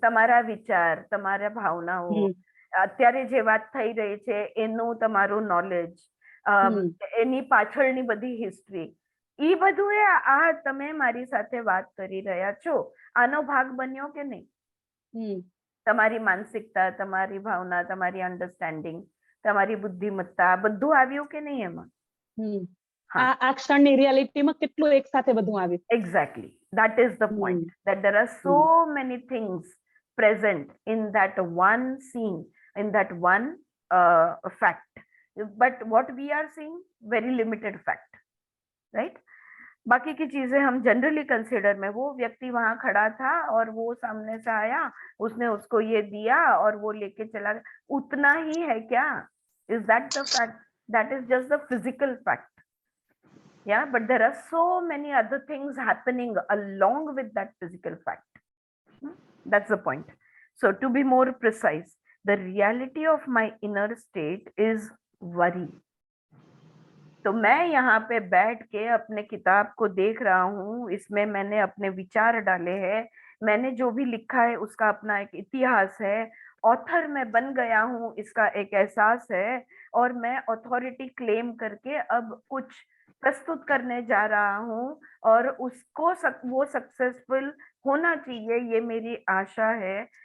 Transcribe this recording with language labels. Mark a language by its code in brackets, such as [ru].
[gu] તમારા વિચાર, તમારા ભાવનાઓ, અત્યારે જે વાત થઈ રહી છે એનું તમારું નોલેજ, એની પાછળની બધી હિસ્ટ્રી, ઈ બધું એ આ તમે મારી સાથે વાત કરી રહ્યા છો આનો ભાગ બન્યો કે નહીં? તમારી માનસિકતા, તમારી ભાવના, તમારી અન્ડરસ્ટેન્ડિંગ, તમારી બુદ્ધિમત્તા, બધું આવ્યું કે નહીં એમાં? આ ક્ષણની રિયાલિટીમાં કેટલું એક સાથે બધું આવ્યું. [en] Exactly, that is the point, that there are so many things present in that one scene, in that one fact, but what we are seeing very limited fact, right? [hi] बाकी की चीजें हम जनरली कंसिडर में, वो व्यक्ति वहां खड़ा था और वो सामने से आया, उसने उसको ये दिया और वो लेके चला गया, उतना ही है क्या? [en] Is that the fact? That is just the physical fact. Yeah, but there are so many other things happening along with that physical fact. That's the point. So to be more precise, the reality of my inner state is worry. [hi] तो मैं यहाँ पे बैठ के अपने किताब को देख रहा हूँ, इसमें मैंने अपने विचार डाले हैं, मैंने जो भी लिखा है उसका अपना एक इतिहास है, ऑथर मैं बन गया हूँ इसका एक एहसास है, और मैं अथॉरिटी क्लेम करके अब कुछ प्रस्तुत करने जा रहा हूँ और उसको वो सक्सेसफुल होना चाहिए, ये मेरी आशा है.